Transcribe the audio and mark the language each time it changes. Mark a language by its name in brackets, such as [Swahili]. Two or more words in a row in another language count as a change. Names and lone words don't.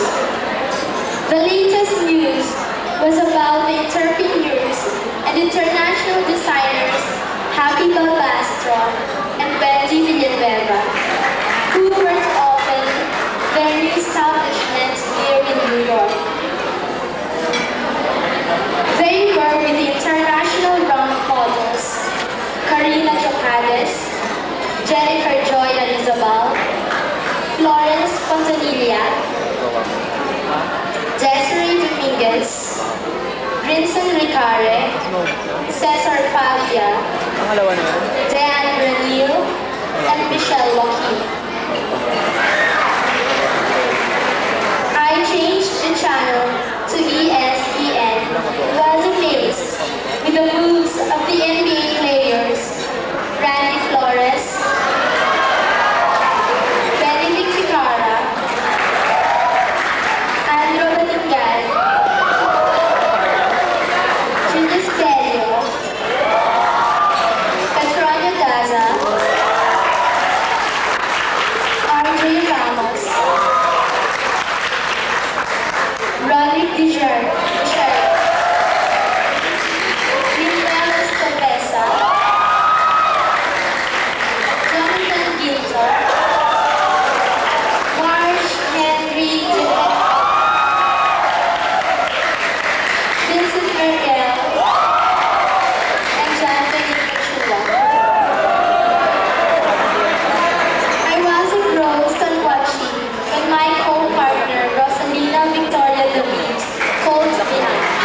[English] The latest news was about the entrepreneurs and international designers Happy Balbastro and Wendy Villanueva, who were to open their new establishment here in New York. They were with the international round models Karina Jocades, Jennifer Joy Alizabal, Florence Fontanilla, Desiree Dominguez, Brinson Ricare, Cesar Favia, Deanne Granil, and Michelle Joaquin. I changed the channel to ESPN. Was amazed with the moves of the NBA players, Randy Flores, Benedict Ficara, Andrew Balingan, Julius Bello, Petronio Daza, RJ Ramos, Roderick Dijer, Miguel Estevesa, Jonathan Ginter, Marsh Henry Dillon, Vincent Merkel, and Jonathan Machula. I was engrossed on watching when my co-partner Rosalina Victoria David called me up.